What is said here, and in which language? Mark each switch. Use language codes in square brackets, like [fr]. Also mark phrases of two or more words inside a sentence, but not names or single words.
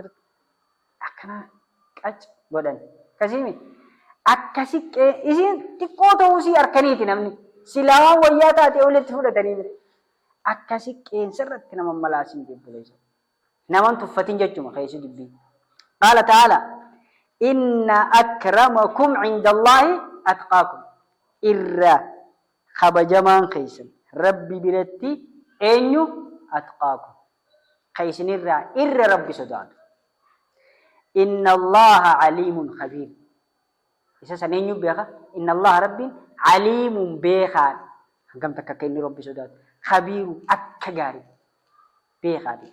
[om] akkana qac godhan akkasii akkasi isiin xiqqoo ta'uusii harkaniiti namni silawaan wayyaa taatee olitti fudhatanii mire akkasi qeensarratti nama malaasin jebbuleessa naman tuffatin jechuma keessi dubbii [ar] قال تعالى إن أكرمكم عند الله أتقاكم [om] irra kabajamaan keessan rabbi biratti eenyu atqaakum keessinirraa irra rabbi sodaatu [ar] إن الله عليم خبير [om] isa san eenyu beeka [ar] إن الله [om] rabbiin aliimun beekaan hangam takka akka inni rabbi sodaatu khabiiru akka gaarii beekaadha.